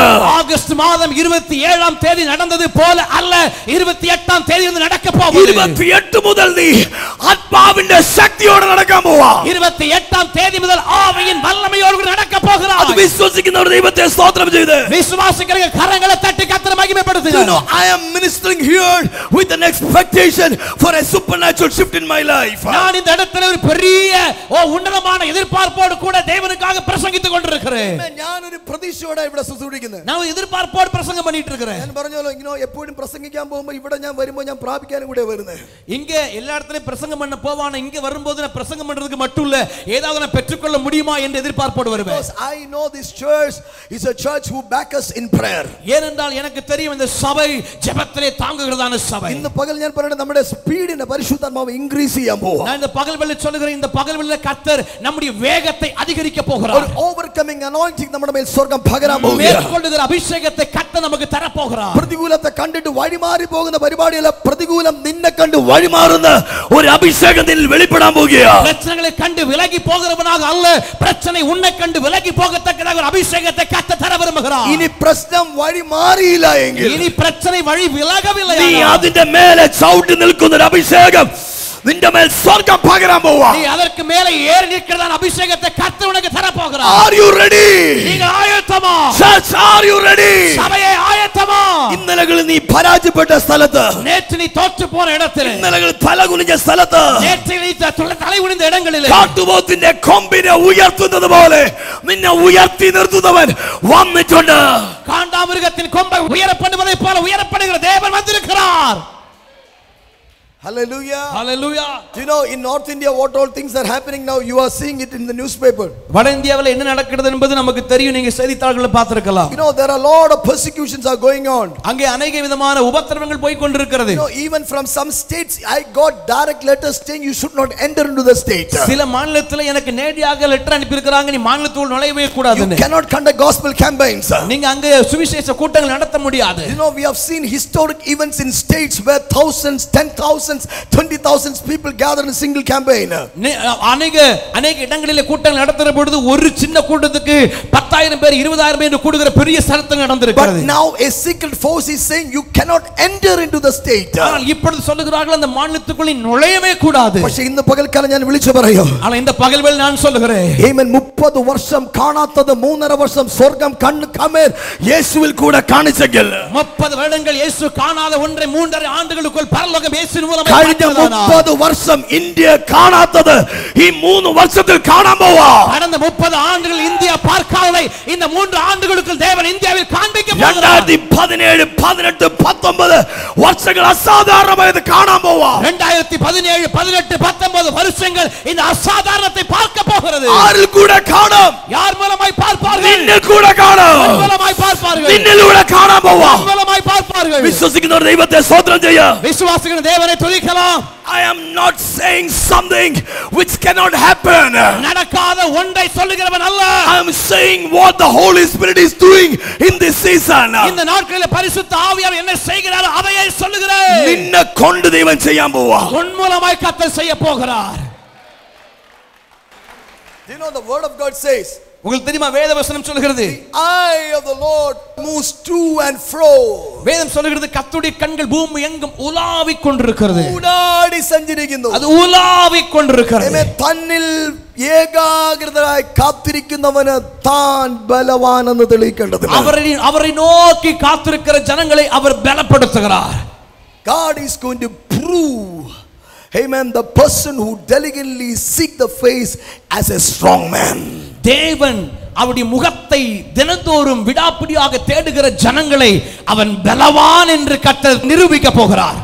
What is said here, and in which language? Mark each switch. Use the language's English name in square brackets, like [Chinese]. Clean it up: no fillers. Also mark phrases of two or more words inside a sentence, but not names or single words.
[Tamil] ஆகஸ்ட் மாதம் 27ஆம் தேதி நடந்தது போல அல்ல, 28ஆம் தேதி வந்து நடக்க போகுது. 28 முதல் நீ ஆத்மாவின் சக்தியோடு நடக்க போவா. 28ஆம் தேதி முதல் ஆவியின் வல்லமையோடு நடக்க போகிறாய். அது விசுவாசிக்கிற ஒரு தெய்வத்தை ஸ்தோத்திரம் செய்து விசுவாசிக்கிற கரங்களை தட்டி கர்த்தரை மகிமைப்படுத்துங்க. [English] You know, I am ministering here with an expectation for a supernatural shift in my life. [Tamil] நான் இந்த இடத்துல ஒரு பெரிய உன்னதமான எதிர்பார்ப்போடு கூட தேவனுக்காக பிரசங்கித்துக் கொண்டிருக்கிறேன். [Malayalam] ഞാൻ ഒരു പ്രതീക്ഷയോടെ ഇവിടെ ശുശ്രൂഷിക്കുന്നു. [Tamil] நான் എതിർபார்ப்போடு பிரசங்கம் பண்ணிட்டு இருக்கிறேன். [Malayalam] ഞാൻ പറഞ്ഞല്ലോ, എപ്പോഴും പ്രസംഗിക്കാൻ പോകുമ്പോൾ ഇവിടെ ഞാൻ വരുമ്പോൾ ഞാൻ പ്രാപിക്കാനും കൂടെ വരുന്നത്. [Tamil] இங்க எல்லா இடத்துலயும் பிரசங்கம் பண்ண போவானே, இங்க வரும்போது நான் பிரசங்கம் பண்றதுக்கு மட்டும் இல்ல, ஏதாவது நான் பெற்றுக்கொள்ள முடியுமா என்று எதிர்பார்ப்போடு வருவேன். [English] Because I know this church is a church who back us in prayer. [Tamil] ஏனென்றால் எனக்கு தெரியும் இந்த சபை ஜெபத்திலே தாங்குகிறதான சபை. இந்த பகல் [Malayalam] ഞാൻ പറയുന്നത് നമ്മുടെ സ്പീഡിനെ പരിശുദ്ധാത്മാവ് ഇൻക്രീസ് ചെയ്യാൻ പോവാ. [Tamil] நான் இந்த பகல் வேளையில் சொல்லுகிறேன், இந்த பகல் வேளையில் கர்த்தர் நம்முடைய வேகத்தை அதிகரிக்க போகிறார். [Malayalam] ഒരു [English] overcoming anointing [Malayalam] നമ്മുടെ മേൽ സ്വർഗ്ഗം പകരാൻ പോകുന്നു. [Tamil] மேற்கொள்ளுகிற அபிஷேகத்தை கர்த்தர் நமக்கு தர போகிறார். [Malayalam] പ്രതികൂലത്തെ കണ്ടിട്ട് വഴിമാറി പോകുന്ന പരിപാടിയല്ല, പ്രതികൂലം നിന്നെ കണ്ട് വഴിമാറുന്ന ഒരു അഭിഷേകം നിന്നിൽ വെളിപ്പെടാൻ പോകുകയാണ്. [Tamil] பிரச்சனைகளை கண்டு விலகி போகிறவனாக அல்ல, பிரச்சனை உன்னை கண்டு விலகி போகத்தக்கதாக ஒரு அபிஷேகத்தை கர்த்தர் தர விரும்புகிறார். [Malayalam] ഇനി പ്രശ്നം വഴി മാറിയില്ല എങ്കിൽ, [Tamil] இனி பிரச்சனை வழி விலகவில்லை, [Malayalam] നീ അതിന്റെ മേലെ ചവിട്ടി നിൽക്കുന്ന ഒരു അഭിഷേകം നിന്റെ മേൽ സ്വർഗ്ഗം പകരാൻ പോവാ. [Tamil] நீ அதற்கு மேலே ஏறி நிற்கிறதான அபிஷேகத்தை கர்த்தர் உனக்கு தர போகிறார். [English] Are you ready? [Tamil] நீங்க ஆயத்தமா? [English] Church, are you ready? [Tamil] சபையே ஆயத்தமா? [Malayalam] ഇന്നലകളിൽ നീ പരാജയപ്പെട്ട സ്ഥലത്ത്, [Tamil] நேற்று நீ தோற்று போன இடத்தில், [Malayalam] ഇന്നലകളിൽ തല കുനിഞ്ഞ സ്ഥലത്ത്, [Tamil] நேற்று நீ தலை குனிந்த இடங்களில் [Malayalam] കാട്ടുപോത്തിന്റെ കൊമ്പിനെ ഉയർത്തുന്നത് പോലെ നിന്നെ ഉയർത്തി നിർത്തുന്നവൻ വന്നിട്ടുണ്ട്. [Tamil] காண்டாமிருகத்தின் கொம்பை உயர பண்ணுவதை போல உயரப்படுகிற தேவன் வந்திருக்கிறார். Hallelujah. Hallelujah. [English] Do you know in North India what all things are happening now? You are seeing it in the newspaper. [Tamil] வட இந்தியாவில் என்ன நடக்கிறது என்பது நமக்கு தெரியும். நீங்க செய்தித்தாள்களை பார்த்திருக்கலாம். [English] You know there are a lot of persecutions are going on. [Tamil] அங்கே अनेक விதமான உபத்திரவங்கள் போய் கொண்டிருக்கிறது. [English] You know even from some states I got direct letters saying you should not enter into the state. [Tamil] சில மாநிலத்துல எனக்கு நேரடியாக லெட்டர் அனுப்பி இருக்காங்க, நீ மாநிலத்துக்குள் நுழையவே கூடாதுன்னு. [English] You cannot conduct gospel campaigns. [Tamil] நீங்க அங்க சுவிசேஷ கூட்டங்கள் நடத்த முடியாது. [English] You know we have seen historic events in states where thousands, 10,000, 20,000 people gather in a single campaign. [Tamil] அநேக இடங்களிலே கூட்டங்கள் நடத்துற பொழுது ஒரு சின்ன கூட்டத்துக்கு 10,000 பேர் 20,000 பேர் கூடுகிற பெரிய சத்தம் நடந்திருக்கிறது. [English] But now a secret force is saying you cannot enter into the state. [Tamil] ஆனால் இப்பொழுது சொல்லுகிறார்கள் அந்த மாநிலத்துக்குள்ள நுழையவே கூடாது. [Malayalam] പക്ഷേ ഇന്ന് പകൽക്കാലം ഞാൻ വിളിച്ചു പറയും. [Tamil] ஆனால் இந்த பகல்வேளை நான் சொல்லுகிறேன். [Malayalam] ആമേൻ 30 വർഷം കാണാത്തത് 3.5 വർഷം സ്വർഗ്ഗം കണ്ണ് കമേർ യേശുവിൽ കൂടെ കാണിച്ചെങ്കിൽ [Tamil] 30 வருடங்கள் இயேசு காணாத ஒன்றை 3.5 ஆண்டுகளுக்குள் பரலோகம் இயேசுவின் மூலமாக [Malayalam] കഴിഞ്ഞ 30 വർഷം ഇന്ത്യ കാണാത്തത് ഈ 3 വർഷത്തിൽ കാണാൻ പോവാ. [Tamil] கடந்த 30 ஆண்டுகள் இந்தியா பார்க்காததை இந்த 3 ஆண்டுகளுக்குள் தேவன் இந்தியாவில் காண்பிக்க போகிறார். [Malayalam] 2017 18 19 വർഷങ്ങൾ അസാധാരണമായത് കാണാൻ പോവാ. [Tamil] 2017 18 19 வருஷங்கள் இந்த அசாதாரணத்தை பார்க்க போகிறது. [Malayalam] ആരിൽ കൂടെ കാണും? [Tamil] யார் மூலமாய் பார்ப்பார்கள்? [Malayalam] നിന്നിൽ കൂടെ കാണും. [Tamil] மூலமாய் பார்ப்பார்கள். [Malayalam] നിന്നിലൂടെ കാണാൻ പോവാ. [Tamil] மூலமாய் பார்ப்பார்கள். [Malayalam] വിശ്വസിക്കുന്നവർ ദൈവത്തെ സ്തോത്രം ചെയ്യാം. [Tamil] விசுவாசிக்கிற தேவனை துதிக்கலாம். [English] I am not saying something which cannot happen. [Tamil] நடக்காத ஒன்றை சொல்லுகிறவன் அல்ல. [English] I am saying what the Holy Spirit is doing in this season. [Tamil] இந்த நாட்களில் பரிசுத்த ஆவியானவர் என்ன செய்கிறாரோ அதையே சொல்லுகிறேன். [Malayalam] നിന്നെ കൊണ്ട് ദൈവം ചെയ്യാൻ പോവാ. [Tamil] உன் மூலமாய் கர்த்தர் செய்ய போகிறார். [English] Do you know the word of God says? [Tamil] உங்களுக்கு தெரியுமா வேதவசனம் சொல்கிறது, [English] The eye of the Lord moves to and fro. [Tamil] வேதம் சொல்கிறது கர்த்தருடைய கண்கள் பூமி எங்கும் உலாவிக் கொண்டிருக்கிறது. [Malayalam] ഊടാടി സഞ്ചരിക്കുന്നു. [Tamil] அது உலாவிக் கொண்டிருக்கிறது. [Malayalam] ആമേൻ. തന്നിൽ ഏകാഗ്രതയായി കാത്തിരിക്കുന്നവന് താൻ ബലവാനെന്ന് തെളിയിക്കേണ്ടതില്ല. [Tamil] அவரை நோக்கி காத்திருக்கிற ஜனங்களை அவர் பலப்படுத்துகிறார். [English] God is going to prove, amen, the person who diligently seek the face as a strong man. [Tamil] தேவன் அவருடைய முகத்தை தினந்தோறும் விடாப்பிடியாக தேடுகிற ஜனங்களை அவன் பலவான் என்று கர்த்தர் நிரூபிக்க போகிறார்.